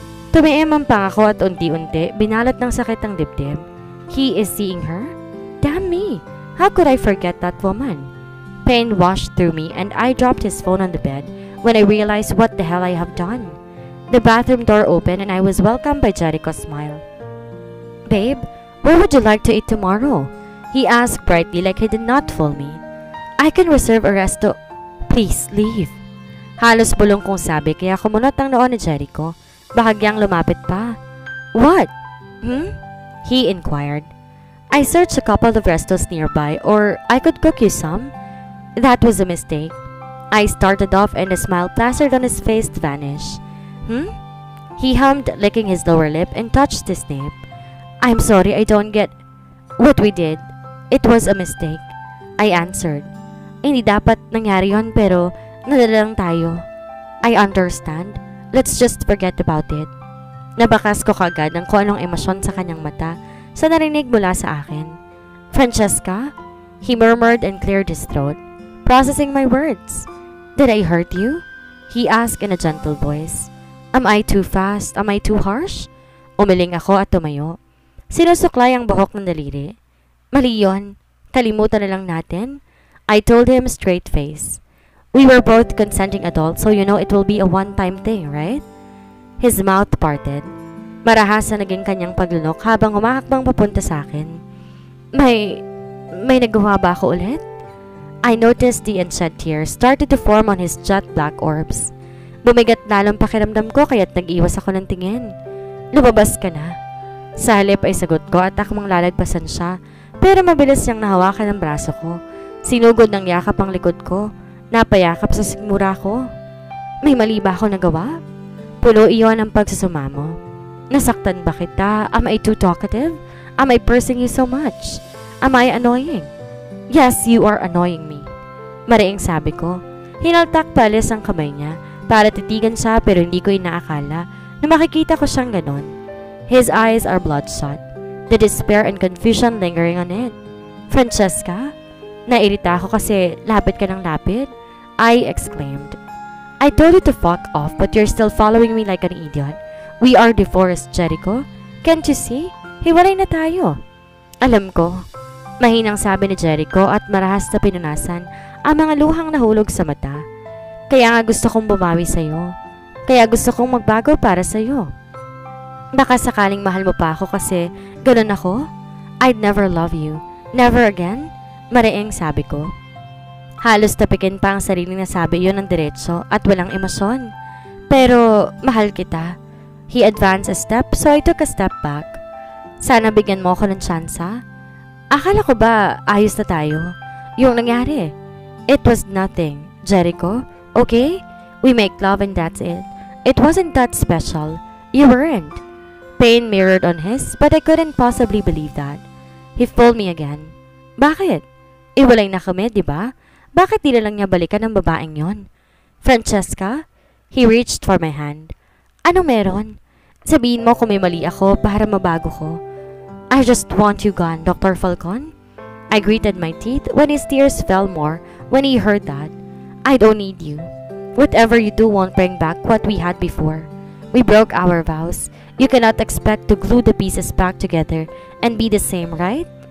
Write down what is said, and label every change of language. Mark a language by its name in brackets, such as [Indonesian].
[Filipino] Tumiim ang pangako at unti-unti, binalot ng sakit ang dibdib. [English] He is seeing her? Damn me! How could I forget that woman? Pain washed through me and I dropped his phone on the bed when I realized what the hell I have done. The bathroom door opened and I was welcomed by Jericho's smile. Babe, where would you like to eat tomorrow? He asked brightly like he did not fool me. I can reserve a resto. Please, leave. [Filipino] Halos bulong kong sabi kaya kumunot ang noon ni Jericho. Bahagyang lumapit pa. [English] What? He inquired. I searched a couple of restos nearby or I could cook you some. That was a mistake. I started off and a smile plastered on his face vanished. He hummed, licking his lower lip and touched his nape. I'm sorry, I don't get what we did. It was a mistake. I answered. [Filipino] Hindi dapat nangyari yon pero nadala lang tayo. [English] I understand. Let's just forget about it. [Filipino] Nabakas ko kagad ng kung anong emosyon sa kanyang mata sa narinig mula sa akin. Francesca? [English] He murmured and cleared his throat, processing my words. Did I hurt you? He asked in a gentle voice. Am I too fast? Am I too harsh? [Filipino] Umiling ako at tumayo. Sinusuklay ang buhok ng daliri. Mali yun. Kalimutan na lang natin. [English] I told him straight face. We were both consenting adults so you know it will be a one-time thing, right? His mouth parted. [Filipino] Marahas na naging kanyang paglunok habang humahakbang papunta sa akin. May nagawa ba ako ulit? [English] I noticed the unshed tears started to form on his jet black orbs. [Filipino] Bumigat lalong pakiramdam ko kaya't nag-iwas ako ng tingin. Lumabas ka na. Sa halip ay sagot ko at akmang lalagpasan siya pero mabilis niyang nahawakan ang braso ko. Sinugod ng yakap ang likod ko. Napayakap sa sigmura ko. May mali ba ako nagawa? Pulo iyon ang pagsusumamo. Nasaktan ba kita? [English] Am I too talkative? Am I pressing you so much? Am I annoying? Yes, you are annoying me. [Filipino] Mariing sabi ko. Hinaltak palis ang kamay niya para titigan siya pero hindi ko inaakala na makikita ko siyang ganon. [English] His eyes are bloodshot. The despair and confusion lingering on it. Francesca? [Filipino] Nairita ako kasi lapit ka ng lapit. [English] I exclaimed. I told you to fuck off but you're still following me like an idiot. We are divorced, Jericho. Can't you see? [Filipino] Hiwalay na tayo. Alam ko. Mahinang sabi ni Jericho at marahas na pinunasan ang mga luhang nahulog sa mata. Kaya nga gusto kong bumawi sa'yo. Kaya gusto kong magbago para sa'yo. Baka sakaling mahal mo pa ako kasi ganun ako? [English] I'd never love you. Never again? [Filipino] Mariing sabi ko. Halos tapikin pa ang sarili na sabi yun ng diretso at walang emosyon. Pero mahal kita. [English] He advanced a step so I took a step back. [Filipino] Sana bigyan mo ako ng tsansa. Akala ko ba ayos na tayo? Yung nangyari. [English] It was nothing, Jericho. Okay? We make love and that's it. It wasn't that special. You weren't. Pain mirrored on his but I couldn't possibly believe that. He fooled me again. [Filipino] Bakit? Iwalay na kami, di ba? Bakit di lang niya balikan ang babaeng yon? Francesca? [English] He reached for my hand. [Filipino] Anong meron? Sabihin mo kung may mali ako para mabago ko. [English] I just want you gone, Dr. Falcon. I gritted my teeth when his tears fell more when he heard that. I don't need you. Whatever you do won't bring back what we had before. We broke our vows. You cannot expect to glue the pieces back together and be the same, right?